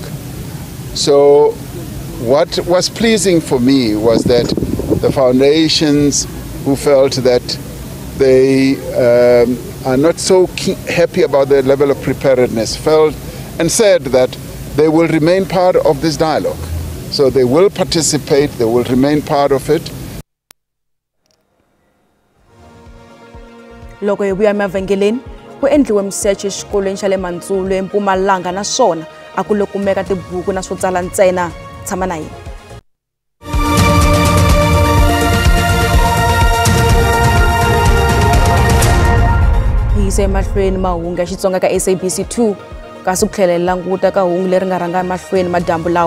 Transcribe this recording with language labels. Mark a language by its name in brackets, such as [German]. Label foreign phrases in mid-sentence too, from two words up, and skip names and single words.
[English] So what was pleasing for me was that the foundations who felt that they are not so happy about the level of preparedness felt and said that they will remain part of this dialogue. So they will participate, they will remain part of it. [Tsonga] Loko hi vuya emavhengeleni ku endliwe msecho exikolweni xa le Mantsulo eMpumalanga naswona a ku lo kumeka tibuku na swo tsala ntsena. Tshama na hina. Hise mahlweni mahungu ya Xitsonga ka SABC2 kasi ku tlhela languta ka hungu leri nga rhanga mahlweni madambu lawa.